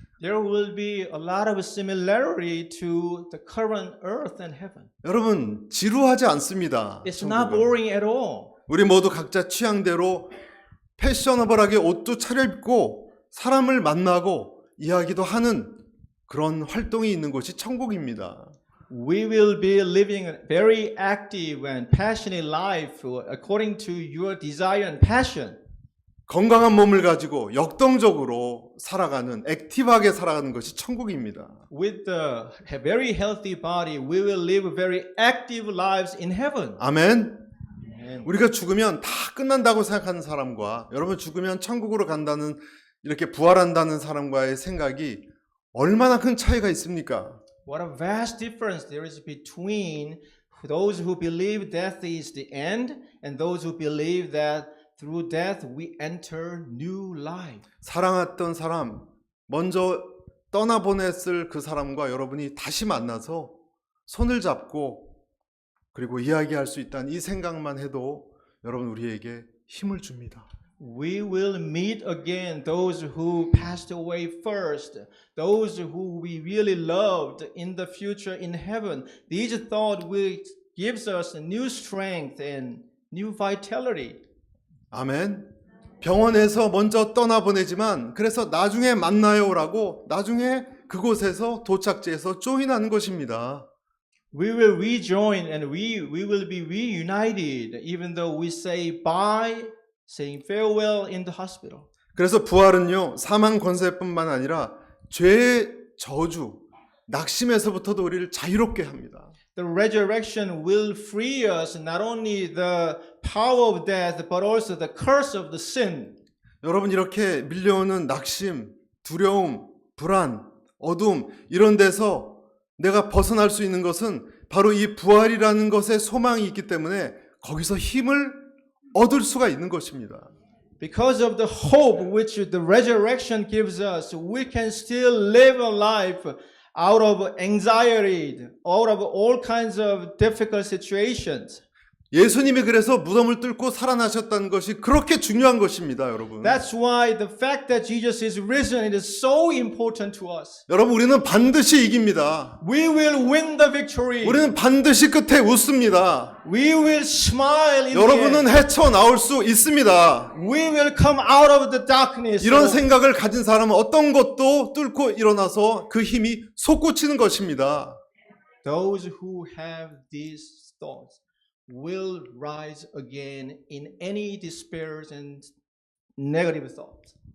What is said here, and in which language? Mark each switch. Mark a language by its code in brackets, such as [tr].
[en] There will be a lot of similarity to the current earth and heaven. [ko] 여러분 지루하지 않습니다. [en] It's not [ko] 천국은. [en] boring at all. [ko] 우리 모두 각자 취향대로 패셔너블하게 옷도 차려입고 사람을 만나고 이야기도 하는 그런 활동이 있는 곳이 천국입니다. [en] We will be living a very active and passionate life according to your desire and passion. [ko] 건강한 몸을 가지고 역동적으로 살아가는 액티브하게 살아가는 것이 천국입니다. [en] With a very healthy body, we will live very active lives in heaven. [ko] 아멘. [en] Amen. [ko] 우리가 죽으면 다 끝난다고 생각하는 사람과 여러분 죽으면 천국으로 간다는 이렇게 부활한다는 사람과의 생각이 얼마나 큰 차이가 있습니까? [en] What a vast difference there is between those who believe death is the end and those who believe that through death we enter new life. [ko] 사랑했던 사람, 먼저 떠나보냈을 그 사람과 여러분이 다시 만나서 손을 잡고 그리고 이야기할 수 있다는 이 생각만 해도 여러분 우리에게 힘을 줍니다. [en] We will meet again those who passed away first, those who we really loved in the future in heaven. These thoughts will gives us new strength and new vitality. [ko] 아멘. 병원에서 먼저 떠나보내지만 그래서 나중에 만나요라고 나중에 그곳에서 도착지에서 조인하는 것입니다. [en] We will rejoin and we will be reunited even though we say bye, saying farewell in the hospital. [ko] 그래서 부활은요 사망 권세뿐만 아니라 죄의 저주, 낙심에서부터도 우리를 자유롭게 합니다. [en] the resurrection will free us not only the power of death, but also the curse of the sin. [ko] 여러분 이렇게 밀려오는 낙심, 두려움, 불안, 어둠 이런 데서 내가 벗어날 수 있는 것은 바로 이 부활이라는 것에 소망이 있기 때문에 거기서 힘을 얻을 수가 있는 것입니다. [en] Because of the hope which the resurrection gives us, we can still live a life out of anxiety, out of all kinds of difficult situations. [ko] 예수님이 그래서 무덤을 뚫고 살아나셨다는 것이 그렇게 중요한 것입니다, 여러분. [en] That's why the fact that Jesus is risen it is so important to us. [ko] 여러분 우리는 반드시 이깁니다. [en] We will win the victory. [ko] 우리는 반드시 끝에 웃습니다. [en] We will smile in the [ko] 여러분은 [en] end. [ko] 헤쳐나올 수 있습니다. [en] We will come out of the darkness. [ko] 이런 생각을 가진 사람은 어떤 것도 뚫고 일어나서 그 힘이 솟구치는 것입니다. [en] Those who have these thoughts will rise again in any despair and negative thoughts.